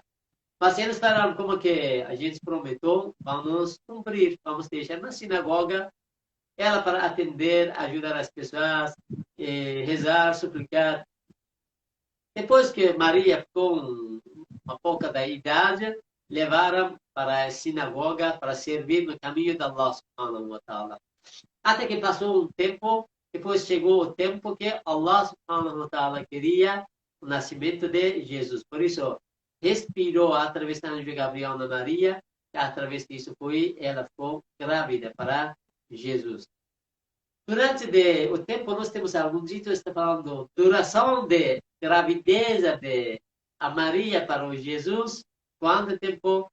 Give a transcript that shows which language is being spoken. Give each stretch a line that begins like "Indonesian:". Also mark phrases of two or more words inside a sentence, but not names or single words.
Portuguese: Mas eles falaram como que a gente prometeu, vamos cumprir, vamos deixar na sinagoga ela para atender, ajudar as pessoas, rezar, suplicar. Depois que Maria ficou uma pouca da idade, levaram para a sinagoga para servir no caminho de
Arabic: الله سبحانه وتعالى.
Portuguese: Até que passou um tempo, depois chegou o tempo que
Arabic: الله سبحانه وتعالى
Portuguese: queria o nascimento de Jesus. Por isso, respirou através do anjo Gabriel na Maria, e através disso ela ficou grávida para Jesus. Durante o tempo, nós temos algum dito, está falando, duração de gravidez de a Maria para o Jesus, quanto tempo?